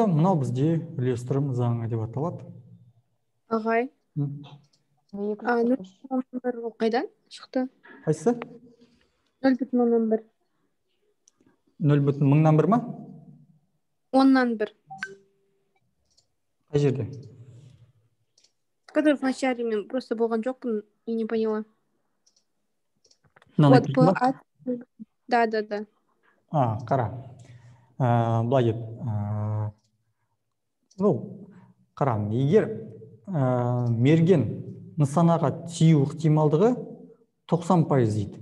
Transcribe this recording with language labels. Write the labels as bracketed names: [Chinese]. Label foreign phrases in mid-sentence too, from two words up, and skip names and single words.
[Kazakh] Мынау бізде үлестірім заңы деп аталады. Ағай. 0,1 қайдан шықты? Қайсы? 0,1. 0,1000 ма? 10,1. Қай жерде? [Russian] Который в начале мен просто [Kazakh] болған жоқпын [Russian] и не поняла. [Kazakh] Мынаны [Russian] Вот, [Kazakh] айтып [Russian] по... Да. [Kazakh] Қара. Былай деп. Қарам, егер мерген нысанаға тию ықтималдығы 90% дейді.